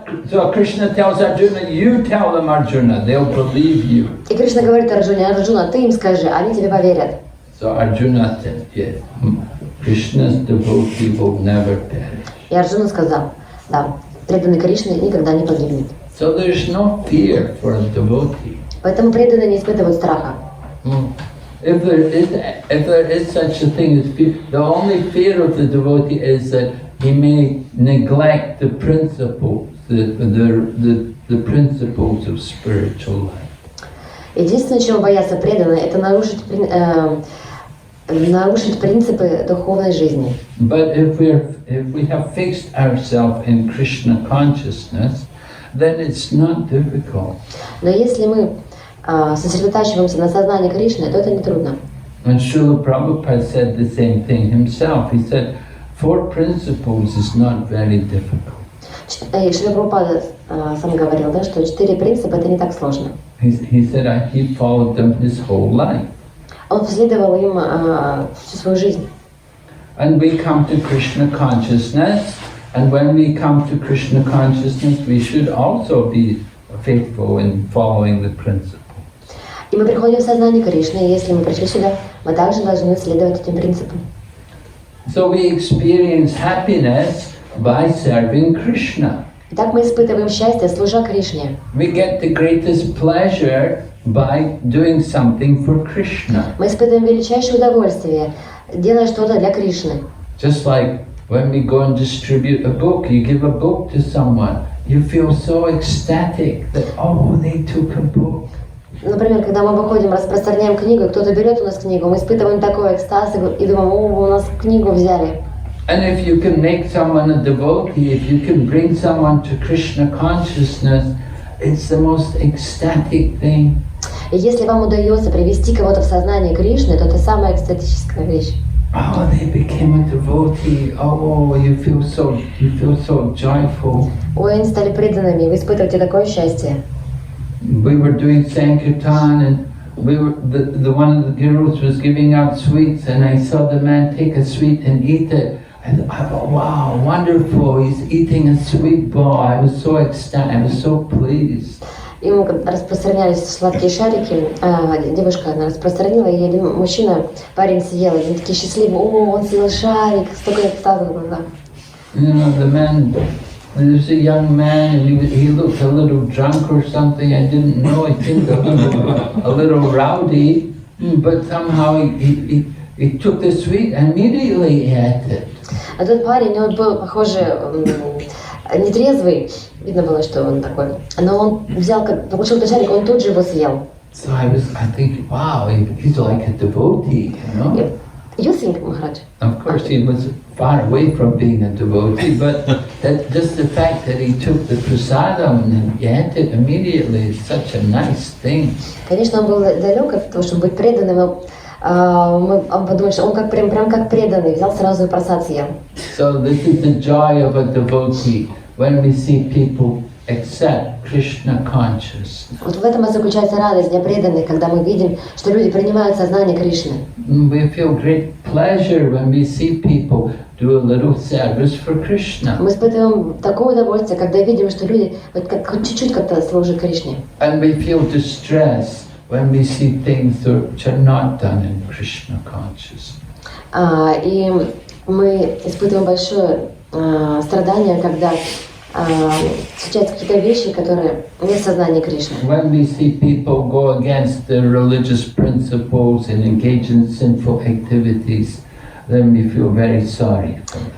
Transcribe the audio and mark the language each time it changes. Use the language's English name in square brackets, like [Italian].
[English] So Krishna tells Arjuna, you tell them Arjuna, they'll believe you. [Russian] И Кришна говорит Арджуне: Арджуна, ты им скажи, они тебе поверят. [English] So Arjuna said, yes, Krishna's devotee will never perish. [Russian] И Арджуна сказал: да, преданный Кришне никогда не погибнет. [English] So there's no fear for a devotee. [Russian] Поэтому преданные не испытывают страха. [English] If there is such a thing as fear, the only fear of the devotee is that he may neglect the principles, the principles of spiritual life. [Russian] Единственное, чего боятся преданные, это нарушить принципы духовной жизни. [English] But if we have fixed ourselves in Krishna consciousness, then it's not difficult. [Russian] Но если мы сосредотачиваемся на сознании Кришны, то это не трудно. [English] And Srila Prabhupada said the same thing himself. He said, 4 principles is not very difficult. [Russian] И Шрила Прабхупада сам говорил, да, что 4 принципа это не так сложно. [English] He said he followed them his whole life. [Russian] Он последовал им всю свою жизнь. [English] And we come to Krishna consciousness, and when we come to Krishna consciousness, we should also be faithful in following the principles. [Russian] И мы приходим в сознание Кришны, и если мы пришли сюда, мы также должны следовать этим принципам. [English] So we experience happiness by serving Krishna. [Russian] Итак, мы испытываем счастье, служа Кришне. [English] We get the greatest pleasure by doing something for Krishna. [Russian] Мы испытываем величайшее удовольствие, делая что-то для Кришны. [English] Just like when we go and distribute a book, you give a book to someone, you feel so ecstatic that, oh, they took a book. [Russian] Например, когда мы выходим, распространяем книгу, и кто-то берет у нас книгу, мы испытываем такой экстаз и думаем: о, у нас книгу взяли. [English] And if you can make someone a devotee, if you can bring someone to Krishna consciousness, it's the most ecstatic thing. [Russian] И если вам удается привести кого-то в сознание Кришны, то это самая экстатическая вещь. [English] Oh, they became a devotee. Oh, you feel so joyful. [Russian] Ой, они стали преданными, и вы испытываете такое счастье. [English] We were doing Sankirtan, and the one of the gurus was giving out sweets, and I saw the man take a sweet and eat it. And I thought, wow, wonderful! He's eating a sweet ball. I was so ecstatic. I was so pleased. [Russian] И мы распространялись сладкие шарики, девушка она распространила, и один мужчина, парень съел, и они такие счастливые: о, он съел шарик, столько экстаза в глазах. [English] You know, the man, there was a young man, and he looked a little drunk or something. I didn't know. I think a little rowdy, but somehow he took the sweet and immediately ate it. [Russian] А тот парень, он был, похоже, нетрезвый, видно было, что он такой, но он взял, получил этот шарик, он тут же его съел. [English] So I thinking, wow, he's like a devotee, you know? You think, Maharaj? Of course, he was far away from being a devotee, but just the fact that he took the prasadam and ate it immediately is such a nice thing. [Russian] Конечно, он был далек от того, чтобы быть преданным, но мы подумали, что он прям как преданный, взял сразу и прасад съел. [English] So this is the joy of a devotee, when we see people accept Krishna consciousness. [Russian] Вот в этом и заключается радость для преданных, когда мы видим, что люди принимают сознание Кришны. [English] We feel great pleasure when we see people do a little service for Krishna. [Russian] Мы испытываем такое удовольствие, когда видим, что люди хоть чуть-чуть как-то служат Кришне. [English] And we feel distress when we see things which are not done in Krishna consciousness. [Russian] И мы испытываем большое страдание, когда случаются какие-то вещи, которые не в сознании Кришны. [English] When we see people go against the religious principles and engage in sinful activities, then we feel very sorry for them.